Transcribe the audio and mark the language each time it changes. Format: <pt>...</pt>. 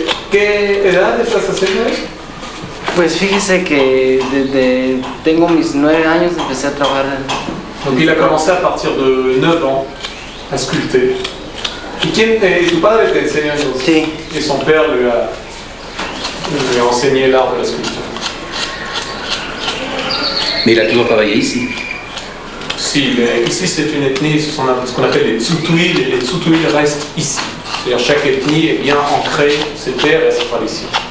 <es>¿Qué edad estás haciendo eso? Pues fíjese que desde tengo mis 9 años empecé a trabajar.</es> <fr>Donc il a commencé à partir de 9 ans à sculpter.</fr> <es>Et tu padre te enseñó eso? Sí.</es> <fr>Et son père lui a enseigné l'art de la sculpture. Mais il a toujours travaillé ici. Si, mais ici c'est une ethnie, ce qu'on appelle les Tsutuil, et les Tsutuil restent ici. C'est-à-dire chaque ethnie est bien ancrée, ses terres et ses traditions.</fr>